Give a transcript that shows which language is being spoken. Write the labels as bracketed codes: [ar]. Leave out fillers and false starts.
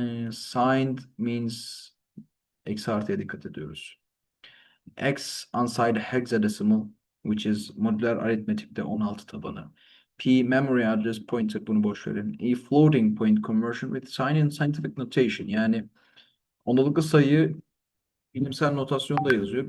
[en] Signed means [tr] eksi artıya dikkat ediyoruz. [en] X unsigned hexadecimal, which is [tr] modüler aritmetikte 16 tabanı. [en] P memory address pointer, [tr] bunu boş verin. [en] E floating point conversion with sign in scientific notation. [tr] Yani ondalıklı sayı bilimsel notasyonda yazıyor.